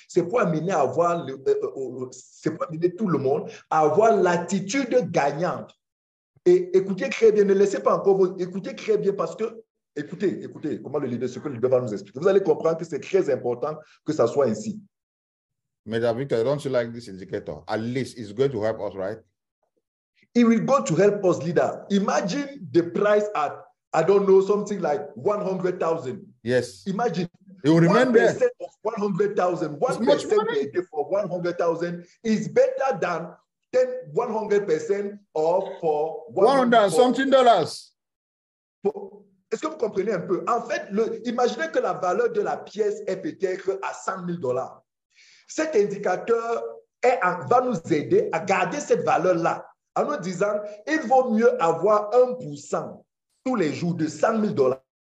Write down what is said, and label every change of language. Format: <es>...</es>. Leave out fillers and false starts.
<fr>C'est pour amener à avoir, c'est pour amener tout le monde à avoir l'attitude gagnante. Et écoutez très bien, ne laissez pas encore écoutez très bien parce que, écoutez comment ce que le leader va nous expliquer. Vous allez comprendre que c'est très important que ça soit ainsi. Mais</fr> <en>Victor, don't you like this indicator? At least it's going to help us, right? It will go to help us, leader. Imagine the price at, I don't know, something like 100,000. Yes. Imagine. You will remember 1% of 100,000, 1% for 100,000 is better than 100% of for 100 something dollars.</en> <fr>Est-ce que vous comprenez un peu? En fait, imaginez que la valeur de la pièce est peut-être à 100 000 $. Cet indicateur va nous aider à garder cette valeur-là en nous disant il vaut mieux avoir 1% tous les jours de 100 000 $.</fr>